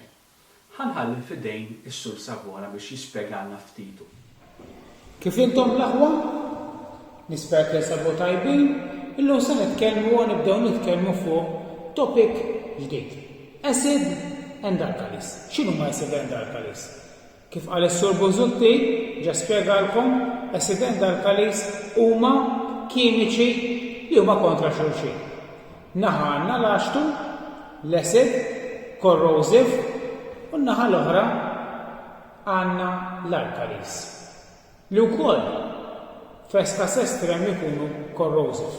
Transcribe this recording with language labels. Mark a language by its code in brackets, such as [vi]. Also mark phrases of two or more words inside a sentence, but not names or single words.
[mt] Ħanħalli f'idejn is-Sur Savona biex jispjegalna ftitu. Kif intom l-aħwa? Nispera li sabu tajbin, illum se nitkellmu u nibdew nitkellmu fuq topic ġdid. [en] Acid and alkalis. [mt] X'inhu ma [en] acid and alkalis? [mt] Kif qal is-Sur Bużutti, ġa spjegalkom, [en] acid and alkalis [mt] huma kimiċi li huma kontra xulxin. Naħa għandna l-axtu, l-acid, corrosive, u naħa l-oħra għandna l-alkalis. Li wkoll f'eskas estrem ikunu corrosive.